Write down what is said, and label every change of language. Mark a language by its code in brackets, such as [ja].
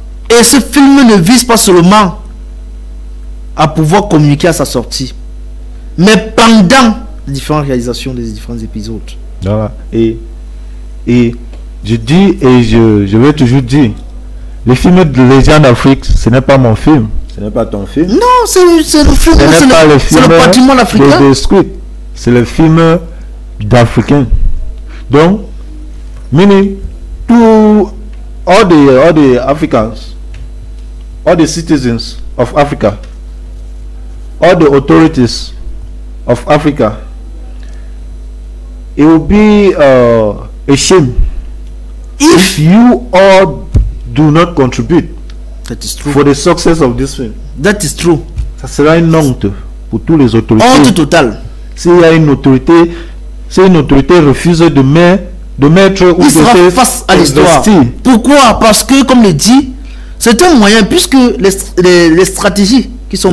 [fr] Et ce film ne vise pas seulement à pouvoir communiquer à sa sortie, mais pendant les différentes réalisations des différents épisodes. Voilà. Et je dis et je vais toujours dire, le film de Legends d'Afrique, ce n'est pas mon film. Ce n'est pas ton film. Non, c'est le film, c'est le patrimoine africain. C'est le film d'Africain. [en] Donc, meaning to all the Africans, all the citizens of Africa, all the authorities of Africa, it will be a shame if you all do not contribute That is true. for the success of this film. That is true. [fr] Ça sera une honte pour tous les autorités. Honte totale. S'il y a une autorité, si une autorité refuse de mettre ou Il sera de face à l'histoire. investir. Pourquoi? Parce que, comme le dit, c'est un moyen, puisque les stratégies qui sont